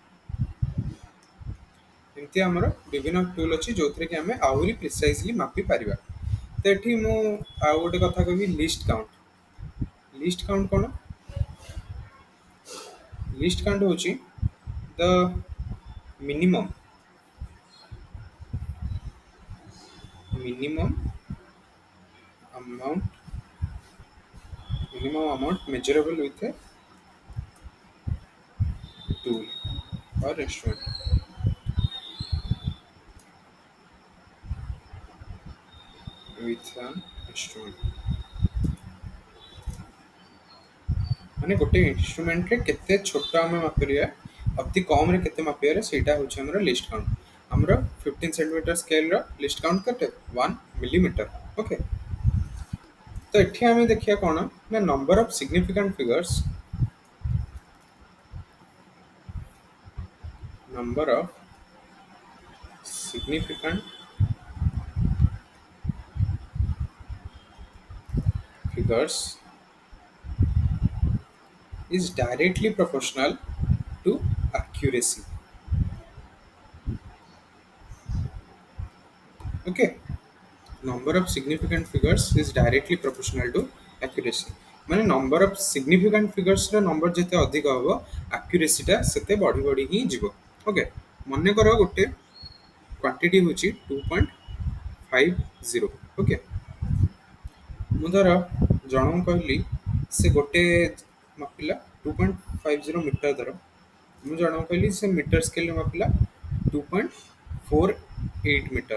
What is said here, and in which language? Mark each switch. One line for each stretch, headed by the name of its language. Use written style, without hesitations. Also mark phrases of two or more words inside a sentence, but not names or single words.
Odia: ଏମିତି ଆମର ବିଭିନ୍ନ ଟୁଲ୍ ଅଛି ଯେଉଁଥିରେ କି ଆମେ ଆହୁରି ପ୍ରିସାଇଜଲି ମାପି ପାରିବା। ତ ଏଠି ମୁଁ ଆଉ ଗୋଟେ କଥା କହିବି
English: least count
Odia: କ'ଣ
English: least count ହେଉଛି the minimum amount measurable with a tool or instrument with an instrument
Odia: ମାନେ ଗୋଟେ ଇନଷ୍ଟ୍ରୁମେଣ୍ଟରେ କେତେ ଛୋଟ ଆମେ ମାପିପାରିବା ଅତି କମ୍ରେ କେତେ ମାପିପାରିବା ସେଇଟା ହେଉଛି ଆମର
English: least count.
Odia: ଆମର 15
English: centimeter scale least count
Odia: କେତେ 1
English: millimeter okay.
Odia: ତ ଏଠି ଆମେ ଦେଖିବା କ'ଣ ନା
English: number of significant number of significant figures is directly proportional to accuracy. Okay, number of significant figures is directly proportional to accuracy.
Odia: ମାନେ
English: number of significant figures
Odia: ର number ଯେତେ ଅଧିକ ହବ accuracy ଟା ସେତେ ବଢି ବଢି ହିଁ ଯିବ. ଓକେ, ମନେକର ଗୋଟେ କ୍ୱାଣ୍ଟିଟି ହେଉଛି 2.50. ଓକେ, ମୁଁ ଧର ଜଣଙ୍କୁ କହିଲି ସେ ଗୋଟେ ମାପିଲା 2.50 ମିଟର ଧର, ମୁଁ ଜଣଙ୍କୁ କହିଲି ସେ
English: meter scale
Odia: ମାପିଲା 2.48 ମିଟର.